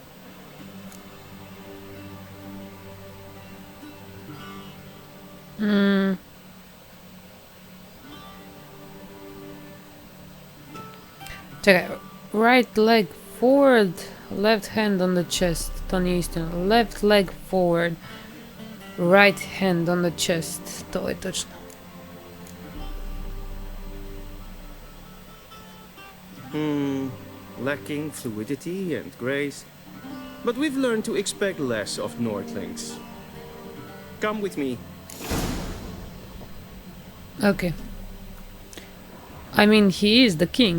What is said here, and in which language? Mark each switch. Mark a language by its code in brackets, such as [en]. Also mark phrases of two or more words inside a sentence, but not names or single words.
[en] Čekaj, right leg forward, left hand on the chest. [hr] To nije istina. [en] Left leg forward, right hand on the chest. [hr] To je točno. [en] Lacking fluidity and grace. But we've learned to expect less of Nordlings. Come with me. Okay. I mean, he is the king.